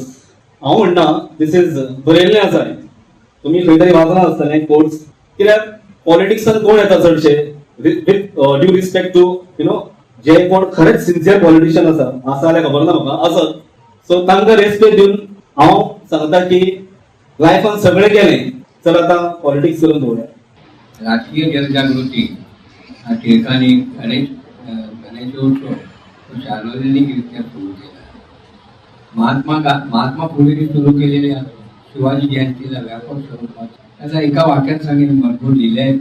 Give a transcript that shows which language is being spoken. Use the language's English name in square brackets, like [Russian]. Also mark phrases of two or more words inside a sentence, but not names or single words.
[Konkani] हांव म्हणना [English] this is [Konkani] बरयल्लें आसा, तुम्ही खंय तरी वाचना आसतलें कोर्स, कित्याक पॉलिटिक्सान कोण येता चडशे [English] with due respect to [Konkani] जे कोण खरेंच [English] sincere politician [Konkani] आसा जाल्यार खबर ना म्हाका आसत, सो तांकां रेस्पेक्ट दिवन हांव सांगता की लायफान सगळें केलें, चल आतां पॉलिटिक्स करून पळोवया. [Marathi] राजकीय जनजागृती हा टिळकांनी गणेशोत्सव सार्वजनिकरित्या सुरू केला. महात्मा फुलेंनी सुरू केलेल्या शिवाजी जयंतीला व्यापक स्वरूपात त्याचा एका वाक्यात सांगेन भरपूर लिहिले आहे.